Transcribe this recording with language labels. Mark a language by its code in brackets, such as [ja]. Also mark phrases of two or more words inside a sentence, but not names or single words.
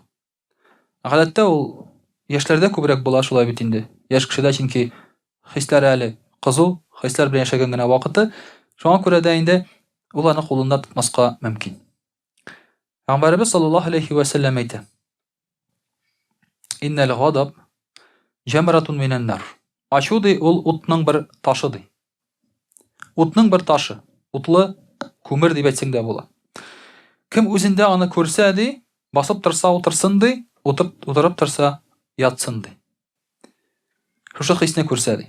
[tt] Гадәттә ул яшьләрдә күбрәк була шулай бит инде. Яшь кешедә, чөнки хисләр әле кызу, хисләр белән яшәгән генә вакыты, шуңа күрә дә инде ул аны кулында тотмаска мөмкин. Пәйгамбәрбез [ar] صلى الله عليه وسلم [tt] әйтә: [ar] "إن الغضب جمرة من النار." [tt] Ачу ди, ул утның бер ташы ди. Утның бер ташы, утлы күмер дип әйтсәң дә була. Кем үзендә аны күрсә ди, басып торса утырсын ди, утырып торса ятсын ди. Шушы хисне күрсә ди.